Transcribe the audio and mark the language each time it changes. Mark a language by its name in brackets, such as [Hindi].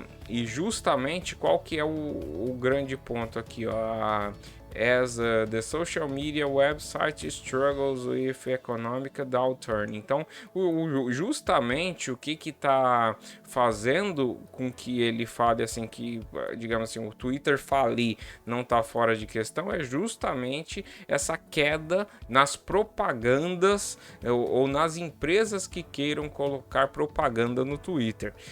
[Portuguese] E justamente qual que é o grande ponto aqui, ó? [English] As the social media website struggles with economic downturn. [Portuguese] Então, justamente o que está fazendo com que ele fale assim, que, digamos assim, o Twitter falir não está fora de questão, é justamente essa queda nas propagandas ou nas empresas que queiram colocar propaganda no Twitter.